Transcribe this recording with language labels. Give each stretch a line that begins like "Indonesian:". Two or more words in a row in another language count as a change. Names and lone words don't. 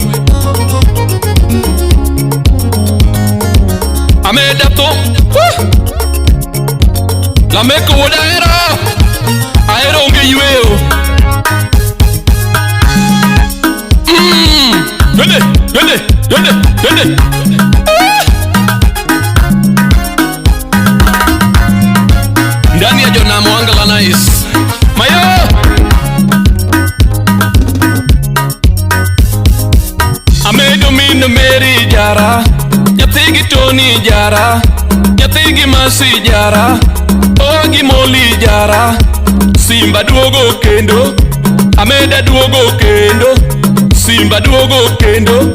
Luo (Kenya and Tanzania): Ameda thum Lameko wuod ahero onge yweyo. Dende
Swahili: ndani ya
Luo (Kenya and Tanzania): Jonam Wangala nice mayo. Amedo min Mary jara, nyathigi Tony jara, nyathigi Masi jara, Ogi Moli jara. Simba duogo kendo, Ameda duogo kendo, Simba duogo kendo.